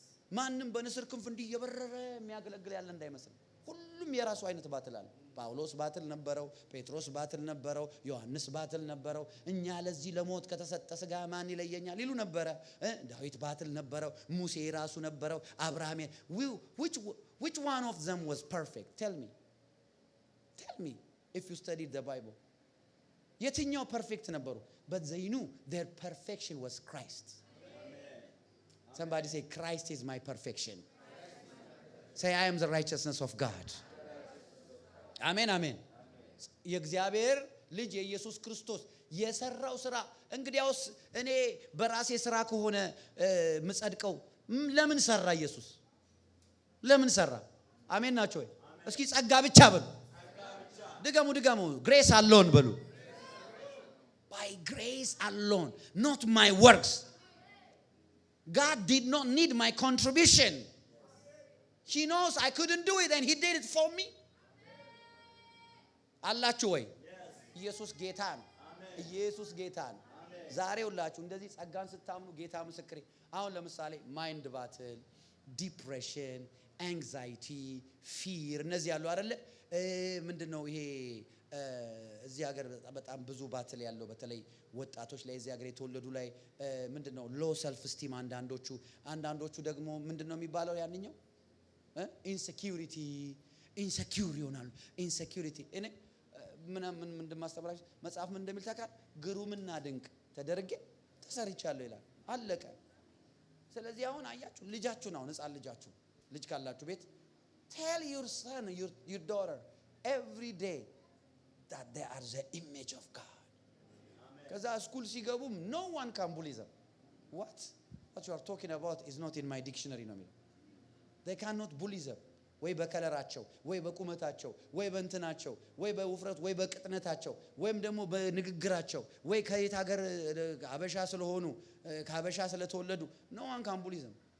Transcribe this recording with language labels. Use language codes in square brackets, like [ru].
[am] ማንም በንስር ክንፍ እንዲየበረረ የሚያገለግል ያለ እንዳይመስል። ሁሉም የራሱ አይነት ባትል አለ። ጳውሎስ ባትል ነበረው፣ ጴጥሮስ ባትል ነበረው፣ ዮሐንስ ባትል ነበረው። እኛ ለዚህ ለሞት ከተሰጠ ስጋ ማን ይለየኛል ይሉ ነበረ። ዳዊት ባትል ነበረው፣ ሙሴ ራሱ ነበረው፣ አብርሃም። [en] which one of them was perfect? Tell me if you studied the Bible. [am] የትኛው ፐርፌክት ነበሩ? [en] But they knew their perfection was Christ. Somebody say Christ is my perfection. Say I am the righteousness of God. [am] አሜን አሜን። የእግዚአብሔር ልጅ የኢየሱስ ክርስቶስ የሰራው ስራ እንግዲያውስ እኔ በራሴ ስራ ከሆነ ምጸድቀው ለምን ሰራ ኢየሱስ? ለምን ሰራ? አሜን ናቸው ወይ? እስኪ ጸጋ ብቻ በሉ። ድገሙ። ግሬስ አሎን በሉ። [en] By grace alone, not my works. God did not need my contribution. He knows I couldn't do it and he did it for me. [am] አላችሁ ወይ? ኢየሱስ ጌታ ነው። ኢየሱስ ጌታ ነው። ዛሬ ሁላችሁ እንደዚህ ጸጋን ስታምኑ ጌታ ምስክሬ። አሁን ለምሳሌ ማይንድ ባትል፣ ዲፕሬሽን፣ አንግዛይቲ፣ ፊር እነዚህ ያሉ አይደለ? ምንድነው ይሄ? እዚህ ሀገር በጣም ብዙ ባትል ያለው በተለይ ወጣቶች ላይ እዚህ ሀገር የተወለዱ ላይ ምንድነው ሎ ሰልፍ ስቲም፣ አንዳንዶቹ ደግሞ ምንድነው የሚባለው ያንኛው ኢንሴኪዩሪቲ፣ ኢንሴኪዩር ይሆናሉ። ኢንሴኪዩሪቲ እኔ ምን እንደማስተምራችሁ መጽሐፍ ምን እንደሚል ታውቃለህ? ግሩምና ድንቅ ተደርጌ ተሰርቻለሁ ይላል። አለቀ። ስለዚህ አሁን አያችሁ ልጃችሁን፣ አሁን ሕፃን ልጅ ካላችሁ ቤት [en] tell your son, your daughter every day that they are the image of God. [am] ከዛ ስኩል ሲገቡም [en] no one can bully them. What you are talking about is not in my dictionary [am] ነው የሚለው። [en] they cannot bully them [am] ወይ በከለራቸው ወይ በቁመታቸው ወይ በእንትናቸው ወይ በውፍረት ወይ በቅጥነታቸው ወይም ደግሞ በንግግራቸው ወይ ከየት ሀገር አበሻ ስለሆኑ ከአበሻ ስለተወለዱ [en] no one can bully them.